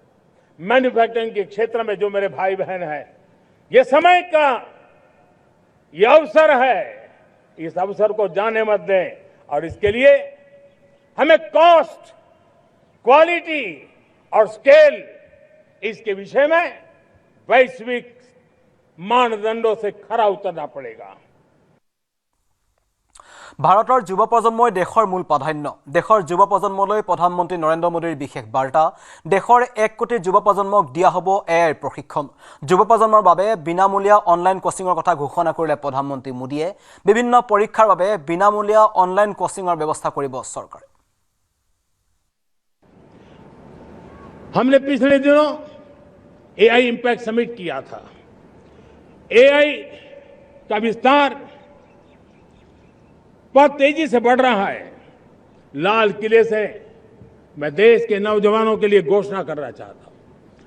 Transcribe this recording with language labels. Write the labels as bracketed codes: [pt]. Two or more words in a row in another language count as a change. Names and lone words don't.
[hi] मैन्युफैक्चरिंग के क्षेत्र में जो मेरे भाई बहन हैं, ये समय का ये अवसर है, इस अवसर को जाने मत दें और इसके लिए हमें [en] cost, quality [hi] और स्केल इसके विषय में वैश्विक मानदंडों से खरा उतरना पड़ेगा। [as] ভাৰতৰ যুৱ প্ৰজন্মই দেশৰ মূল প্ৰাধান্য। দেশৰ যুৱ প্ৰজন্মলৈ প্ৰধানমন্ত্ৰী নৰেন্দ্ৰ মোদীৰ বিশেষ বাৰ্তা। দেশৰ 1 কোটি যুৱ প্ৰজন্মক দিয়া হ'ব এআইৰ প্ৰশিক্ষণ। যুৱ প্ৰজন্মৰ বাবে বিনামূলীয়া [en] online coachingৰ [as] কথা ঘোষণা কৰিলে প্ৰধানমন্ত্ৰী মোদীয়ে। বিভিন্ন পৰীক্ষাৰ বাবে বিনামূলীয়া [en] online coachingৰ [as] ব্যৱস্থা কৰিব চৰকাৰে। [hi] हमने पिछले दिनों एआई इंपैक्ट समिट किया था। एआई का विस्तार बहुत तेजी से बढ़ रहा है। लाल किले से मैं देश के नौजवानों के लिए घोषणा करना चाहता हूं।